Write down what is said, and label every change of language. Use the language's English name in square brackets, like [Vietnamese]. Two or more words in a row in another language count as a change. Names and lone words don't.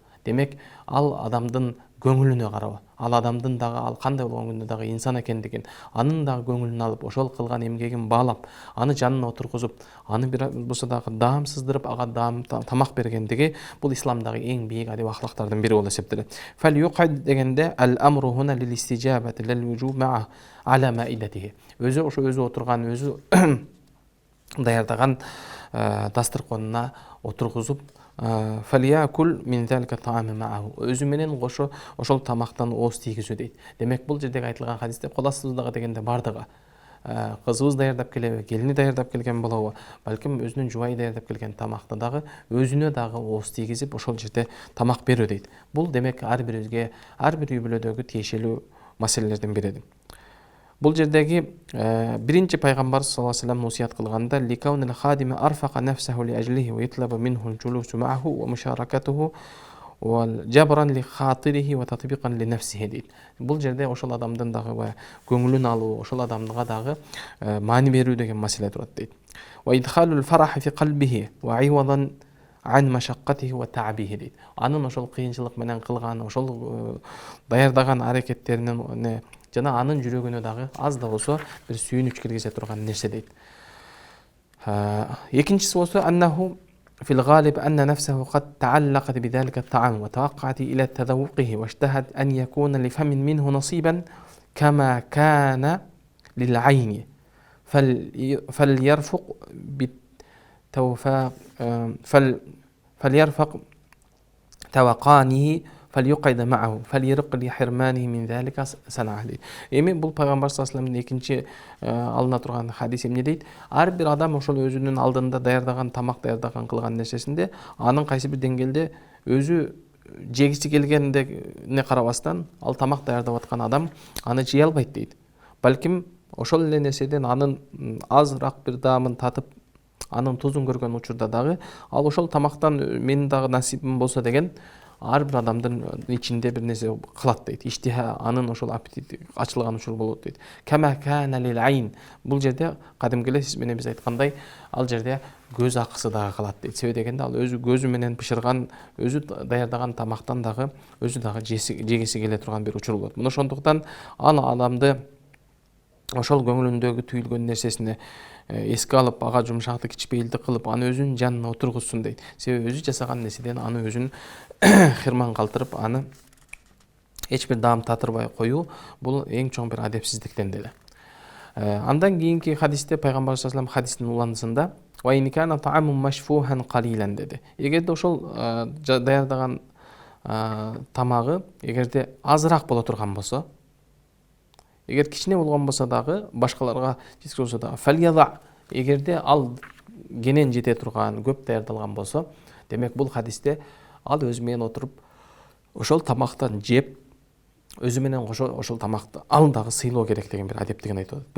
[Kyrgyz] Демек, ал адамдын көңүлүнө карап, ал адамдын дагы ал кандай болгон күндө дагы инсан экендигин, анын дагы көңүлүн алып, ошол кылган эмгегин баалап, аны жанына отургузуп, аны бир болсо дагы даам сыздырып, ага даам тамак бергендиги бул исламдагы эң бийик адеп ахлактардын бири болуп эсептелет. [Arabic] فليقعد дегенде الأمر هنا للاستحباب لا للوجوب معه على مائدته. [Kyrgyz] Өзү ошо өзү отурган, өзү даярдаган дастарконуна отургузуп, [Arabic] فليأكل من ذلك الطعام معه, [Kyrgyz] өзү менен кошо ошол тамактан ооз тийгизүү дейт. Демек бул жердеги айтылган хадисте кол астыбыздагы дегенде бардыгы, кызыбыз даярдап келеби, келини даярдап келген болобу, балким өзүнүн жубайы даярдап келген тамакты дагы өзүнө дагы ооз тийгизип ошол жерде тамак берүү дейт. Бул демек ар бирибизге, ар бир үй бүлөдөгү тиешелүү маселелердин бириdir. Бул жердеги биринчи пайгамбар саллаллаху алейхи вассалам нусият кылганда [Arabic] لكون الخادم عرف نفسه لأجله ويطلب منه الجلوس معه ومشاركته وجبرا لخاطره وتطييبا لنفسه дейт. [Kyrgyz] Бул жерде ошол адамдын дагы көңүлүн алуу, ошол адамга дагы маани берүү деген маселе турат дейт. [Arabic] وإدخال الفرح في قلبه وعوضا عن مشقته وتعبه дейт. [Kyrgyz] Анын ошол кыйынчылык менен кылган, ошол даярдаган аракеттеринин жана анын жүрөгүнө дагы аз да болсо бир сүйүнүч киргизе турган нерсе дейт. Экинчиси болсо [Arabic] أنه في الغالب أن نفسه قد تعلقت بذلك الطعام وتاقت إلى تذوقه واشتهت أن يكون لفمه منه نصيبا كما كان للعين فليرفق توقانه فليقعد معه فليرق لحرمانه من ذلك صنعه. [Kyrgyz] Эми бул пайгамбар [Arabic] صلى الله عليه وسلم [Kyrgyz] экинчи алына турган хадис эмне дейт? Ар бир адам ошол өзүнүн алдында даярдаган тамак даярдаган кылган нерсесинде анын кайсы бир деңгээлде өзү жегиси келгендине карабастан ал тамак даярдап аткан адам аны жей албайт дейт. Балким ошол эле нерседен анын азыраак бир даамын татып, анын тузун көргөн учурда дагы ал ошол тамактан менин дагы насибим болсо деген ар бир адамдын ичинде бир нерсе кылат дейт. Иштиха анын ошол аппетит ачылган учур болот дейт. [Arabic] كما كان للعين. [Kyrgyz] Бул жерде кадимки эле сиз менен биз айткандай ал жерде көз акысы дагы калат дейт. Себеби дегенде ал өзү көзү менен бышырган, өзү даярдаган тамактан дагы өзү дагы жегиси келе турган бир учур болот. Мына ошондуктан ал адамды ошол көңүлүндөгү түйүлгөн нерсесине эске алып, ага жумшактык, кичпейилдик кылып, аны өзүнүн жанына отургузсун дейт. Себеби өзү жасаган нерседен аны өзүн хирман калтырып, аны эч бир даам татырбай коюу бул эң чоң бир адепсиздиктен деле. Андан кийинки хадисте пайгамбар [Arabic] صلى الله عليه [Kyrgyz] хадистин уландысында [Arabic] وإن كان طعاما مشفوها قليلا [Kyrgyz] деди. Эгерде ошол даярдаган тамагы эгерде азыраак боло турган болсо, эгер кичине болгон болсо дагы, башкаларга жеткизе болсо дагы, фальяда, эгерде ал кенен жете турган, көп даярдалган болсо, демек бул хадисте ал өзү менен отуруп ошол тамактан жеп, өзү менен ошол тамакты ал дагы сыйлоо керек деген бир адептигин айтып атат.